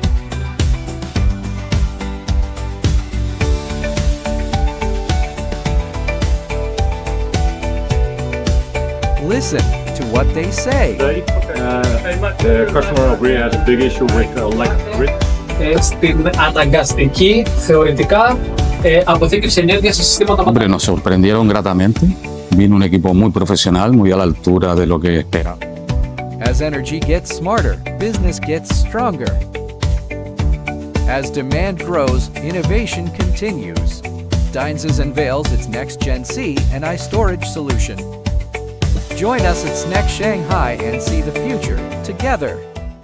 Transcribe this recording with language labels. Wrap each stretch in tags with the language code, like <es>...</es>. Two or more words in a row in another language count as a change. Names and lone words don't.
<en>Listen to what they say. The customer agree has a big issue with lack of grid.</en> <el>Στην αναγκαστική, θεωρητικά, αποθήκευση ενέργειας σε συστήματα</el> <es>Hombre, nos sorprendieron gratamente. Vino un equipo muy profesional, muy a la altura de lo que esperaba.</es> <en>As energy gets smarter, business gets stronger. As demand grows, innovation continues. Dyness unveils its next-gen C and I storage solution. Join us at SNEC Shanghai and see the future together.</en>